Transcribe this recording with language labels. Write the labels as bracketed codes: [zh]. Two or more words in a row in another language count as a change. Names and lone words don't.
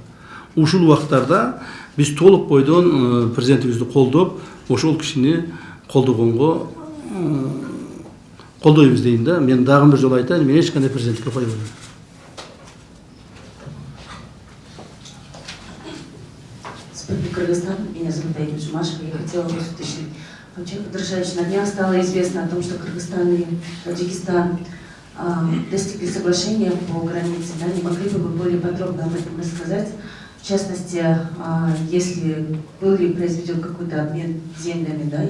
[ky] Ушул убактарда биз толук бойдон президентибизди колдоп, ошол кишини колдогонго колдойбуз дейм да. Мен дагы бир жолу айтайын, мен эч кандай президенттикке койбойм. Кыргызстан, [ru] меня зовут Аида Жумашева, я хотела вас уточнить. Амчек Кадыршевич, на днях стало известно о том, что Кыргызстан и Таджикистан достигли соглашения по границе. Да? Не могли бы вы более подробно об этом рассказать? В частности, если был ли произведен какой-то обмен землями, да?